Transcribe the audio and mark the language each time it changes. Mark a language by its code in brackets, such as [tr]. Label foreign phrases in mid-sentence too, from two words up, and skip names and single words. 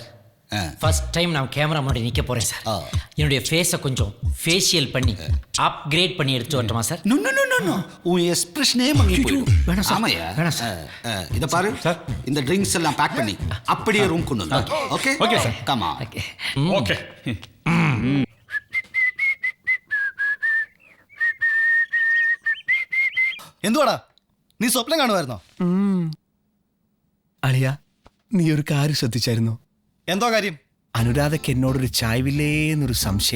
[en] first time [ta] நான் கேமரா முன்னாடி நிற்க போறேன் சார். என்னுடைய ஃபேஸை கொஞ்சம் ஃபேஷியல் பண்ணி அப்கிரேட் பண்ணி எடுத்து வரட்டுமா சார்? [en] no no no no, [ta] உன் எக்ஸ்பிரஷனே மங்கி போயிடும். வேணாம் சார். ஆமாயா, வேணாம் சார். இத பாரு சார், இந்த ட்ரிங்க்ஸ் எல்லாம் பேக் பண்ணி அப்படியே ரூம் கொண்டு வந்து. ஓகே ஓகே சார். [en] come on. [ta] ஓகே. [ml] ഓക്കെ. എന്തുവാടാ നീ സ്വപ്നം കാണുമായിരുന്നോ? അളിയ, നീ ഒരു കാര്യം ശ്രദ്ധിച്ചായിരുന്നോ? എന്തോ കാര്യം? അനുരാധയ്ക്ക് എന്നോടൊരു ചായവില്ലേന്നൊരു സംശയം.